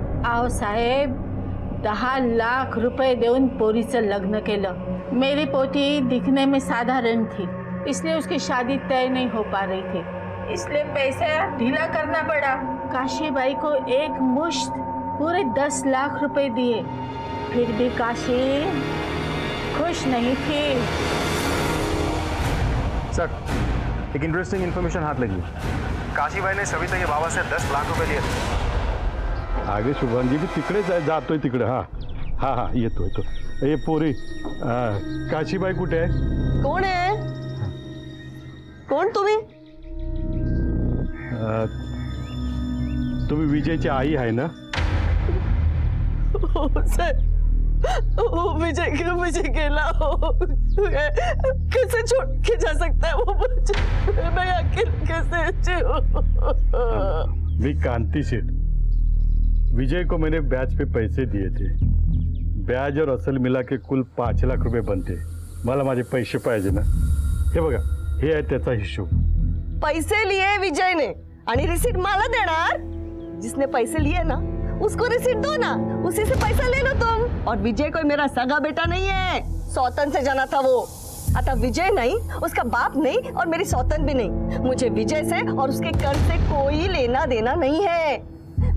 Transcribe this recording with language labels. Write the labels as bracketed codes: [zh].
[mr] आओ साहेब, 10 लाख रुपए देऊन पोरीचं लग्न केलं। [hi] मेरी पोती दिखने में साधारण थी, इसलिए उसकी शादी तय नहीं हो पा रही थी, इसलिए पैसा ढीला करना पड़ा। काशीबाई को एक मुश्त पूरे 10 लाख रुपए दिए, फिर भी काशी खुश नहीं थी। सर, एक इंटरेस्टिंग इन्फॉर्मेशन हाथ लगी। काशीबाई ने सविता के बाबा से 10 लाख रुपए लिए थे। [mr] आगे शुभांगी भी तिकडे जातोय तिकडे। हाँ हाँ हाँ, येतो। ये पोरी काशीबाई कुठे आहे? कोण आहे? कोण तुम्ही? तुम्ही विजयची आई आहे ना? [hi] सर, विजय क्यों मुझे [mr] गेला हो? [hi] कैसे छोड़ के जा सकता है वो मुझे? मैं अकेले कैसे जीऊं? मी कांती सेठ, विजय को मैंने ब्याज पे पैसे दिए थे। ब्याज और असल मिला के कुल 5 लाख रुपए बनते। [mr] मला माझे पैसे पाहिजे ना। हे बघा, हे आहे त्याचा हिशोब। [hi] पैसे लिए विजय ने [mr] आणि रिसीट मला देणार? [hi] जिसने पैसे लिए ना उसको रिसीट दो ना, उसी से पैसा ले लो तुम। और विजय कोई मेरा सगा बेटा नहीं है, सौतन से जाना था वो। अतः विजय नहीं, उसका बाप नहीं और मेरी सौतन भी नहीं। मुझे विजय से और उसके कर्ज से कोई लेना देना नहीं है।